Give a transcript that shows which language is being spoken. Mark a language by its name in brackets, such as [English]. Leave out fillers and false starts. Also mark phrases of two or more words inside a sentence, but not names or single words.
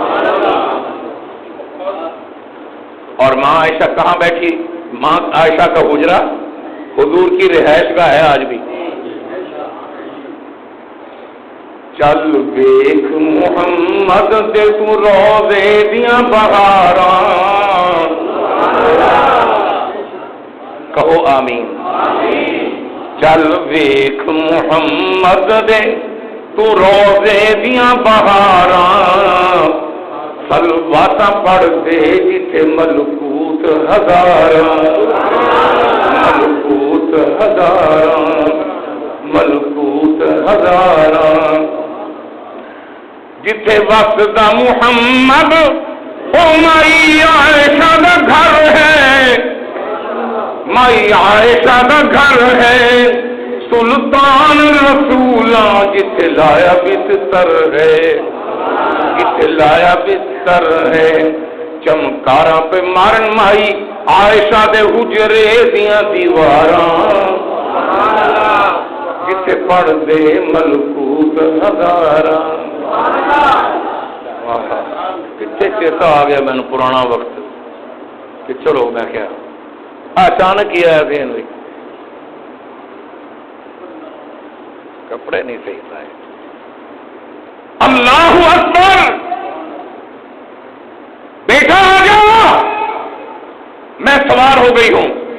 [Urdu] اور ماں عائشہ کہاں بیٹھی؟ ماں عائشہ کا حجرہ حضور کی رہائش گاہ ہے آج بھی۔ [Punjabi] چل دیکھ محمد دے تو روزے دیاں بہاراں، [Urdu] کہو آمین۔ [Punjabi] چل دیکھ محمد دے تو روزے دیاں بہاراں، سلواتا پڑھ دے جتھے ملکوت ہزاراں، ملکوت ہزاراں، ملکوت ہزاراں، جتھے وقت دا محمد او مائی عائشہ دا گھر ہے، مائی عائشہ دا گھر ہے، سلطان رسولاں جتھے لایا بستر ہے، جتھے لایا بستر ہے، چمکاراں پہ مارن مائی عائشہ دے حجرے دیاں دیواراں، جتھے پڑھ دے ملکوت ہزاراں۔ کتنے چیتا آ گیا میں نے پرانا وقت کہ چلو میں کیا اچانک ہی آیا دین ہوئی کپڑے نہیں صحیح پائے. [Arabic] اللہ اکبر [Urdu] بیٹا آ جا میں سوار ہو گئی ہوں.